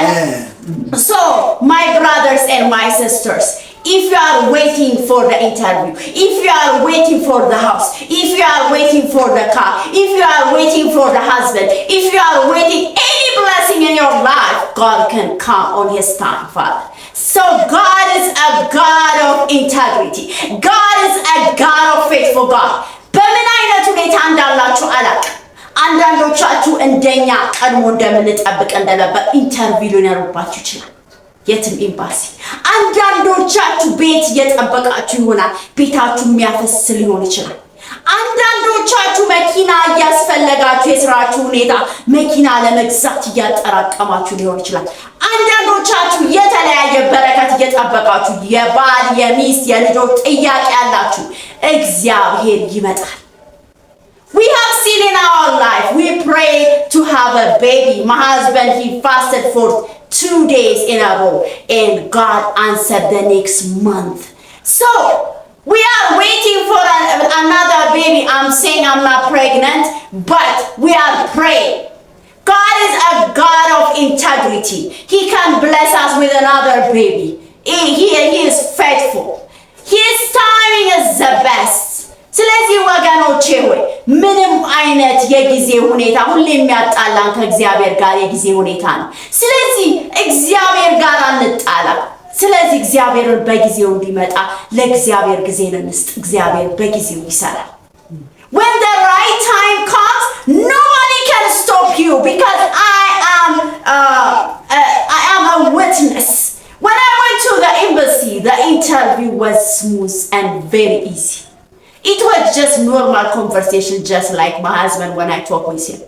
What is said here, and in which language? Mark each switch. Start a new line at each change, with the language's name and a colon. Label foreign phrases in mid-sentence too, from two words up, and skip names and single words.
English: So, my brothers and my sisters, if you are waiting for the interview, if you are waiting for the house, if you are waiting for the car, if you are waiting for the husband, if you are waiting any blessing in your life, God can come on his time, Father. So God is a God of integrity. God is a God of faithful God.
Amharic: በምን አይነት ሁኔታ እንዳላችሁ አላውቅም። አንዳንዶቻችሁ እንደኛ ቀድሞ እንደምንጠብቅ እንደነበር ኢንተርቪው ሊኖርባችሁ ይችላል፣ የትም ኤምባሲ። አንዳንዶቻችሁ ቤት እየጠበቃችሁ ይሆናል፣ ቤታችሁ የሚያፈስ ሊሆን ይችላል። አንዳንዶቻችሁ መኪና እያስፈለጋችሁ የስራችሁ ሁኔታ መኪና ለመግዛት እያጠራቀማችሁ ሊሆን ይችላል። አንዳንዶቻችሁ የተለያየ በረከት እየጠበቃችሁ የባል የሚስት የልጆች ጥያቄ ያላችሁ እግዚአብሔር ይመጣል።
English: We have seen in our life, we prayed to have a baby. My husband, he fasted for 2 days in a row, and God answered the next month. So, we are waiting for another baby. I'm saying I'm not pregnant, but we are praying. God is a God of integrity. He can bless us with another baby. He is faithful. His timing is the best.
Amharic: ስለዚህ ወገኖቼ ሆይ ምንም አይነት የጊዜ ሁኔታ ሁሌ የሚያጣላን ከእግዚአብሔር ጋር የጊዜ ሁኔታ ነው። ስለዚህ እግዚአብሔር ጋር አንጣላ። ስለዚህ እግዚአብሔርን በጊዜው እንዲመጣ ለእግዚአብሔር ጊዜን እንስጥ። እግዚአብሔር በጊዜው ይሰራል።
English: When the right time comes, nobody can stop you because I am a witness. When I went to the the interview was smooth and very easy. It was just normal conversation, just like my husband when I talk with him.